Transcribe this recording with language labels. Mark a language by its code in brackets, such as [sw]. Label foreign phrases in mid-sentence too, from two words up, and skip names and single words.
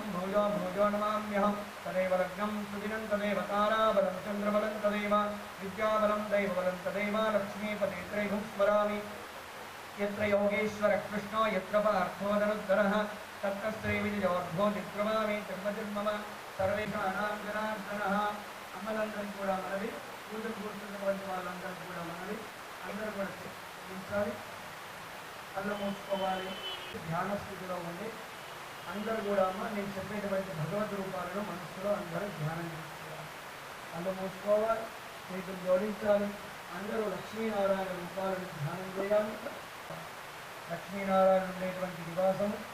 [sa] भूयो भूयो नमाम्यहं तदेव लग्नं सुदिनं तदेव ताराबलं चन्द्रबलं तदेव विद्याबलं दैवबलं तदेव लक्ष्मीपते त्रैगुं स्मरामि यत्र योगेश्वर कृष्णो यत्र पार्थो धनुद्धरः तत्र श्रीविजयोर्भो चित्रमामि तिरुपतिर्मम सर्वेषाणां जनार्दनः [te] అమ్మలందరికీ కూడా మనవి పూజలు కూర్చున్నటువంటి వాళ్ళందరికీ కూడా మనవి అందరూ కూడా నిలిచాలి కళ్ళు మూసుకోవాలి ధ్యాన స్థితిలో ఉండి అందరూ కూడా అమ్మ నేను చెప్పేటువంటి భగవద్ రూపాలను మనసులో అందరూ ధ్యానం చేసుకోవాలి కళ్ళు మూసుకోవాలి చేతులు జోడించాలి అందరూ లక్ష్మీనారాయణ రూపాలను ధ్యానం చేయాలి లక్ష్మీనారాయణ ఉండేటువంటి నివాసము